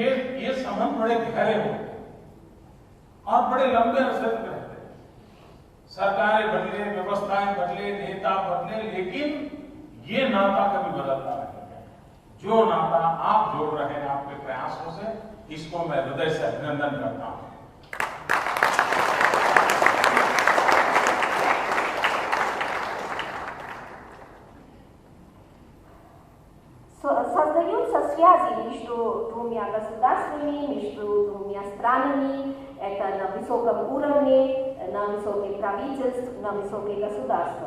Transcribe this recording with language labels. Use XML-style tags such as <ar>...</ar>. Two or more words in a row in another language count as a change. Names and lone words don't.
<hi>ये संबंध बड़े गहरे होते हैं और बड़े लंबे अरसे तक रहते हैं। सरकारें बदले, व्यवस्थाएं बदले, नेता बदले, लेकिन ये नाता कभी बदलता नहीं है। जो नाता आप जोड़ रहे हैं आपके प्रयासों से, इसको मैं हृदय से अभिनंदन करता हूं।</hi> <ru>Создаются связи между двумя государствами, между двумя странами, это на высоком уровне, на высоких правительств, на высоких государствах.</ru>